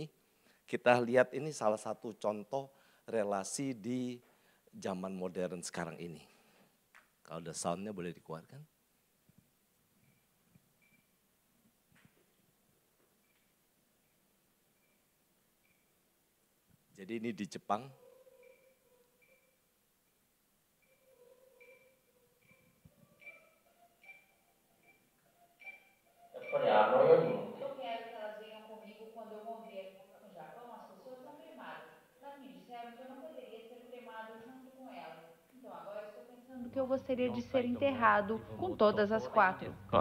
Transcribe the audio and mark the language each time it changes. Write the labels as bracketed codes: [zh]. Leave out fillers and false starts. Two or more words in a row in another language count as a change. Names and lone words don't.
[id] Kita lihat ini salah satu contoh relasi di zaman modern sekarang ini. Kalau ada soundnya boleh dikeluarkan. Jadi ini di Jepang. [pt] Eu quero que elas venham comigo quando eu morrer. No Japão, as pessoas são cremadas, mas me disseram que eu não poderia ser cremado junto com elas. Então agora estou pensando que eu gostaria de ser enterrado com todas as quatro.